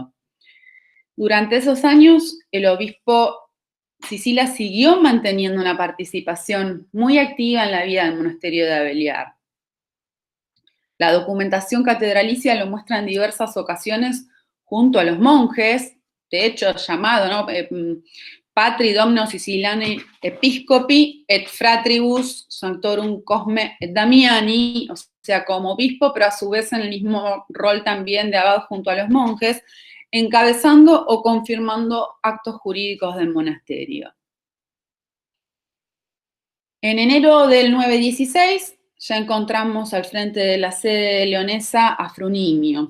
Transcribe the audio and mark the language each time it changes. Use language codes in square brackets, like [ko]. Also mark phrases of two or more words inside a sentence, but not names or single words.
[es] Durante esos años, el obispo Sisila siguió manteniendo una participación muy activa en la vida del monasterio de Abeliar. La documentación catedralicia lo muestra en diversas ocasiones junto a los monjes, de hecho llamado, ¿no? [la] Patri Domino Siciliani Episcopi et Fratribus Sanctorum Cosme et Damiani, [es] o sea, como obispo, pero a su vez en el mismo rol también de abad junto a los monjes, encabezando o confirmando actos jurídicos del monasterio. En enero del 916 ya encontramos al frente de la sede leonesa a Frunimio.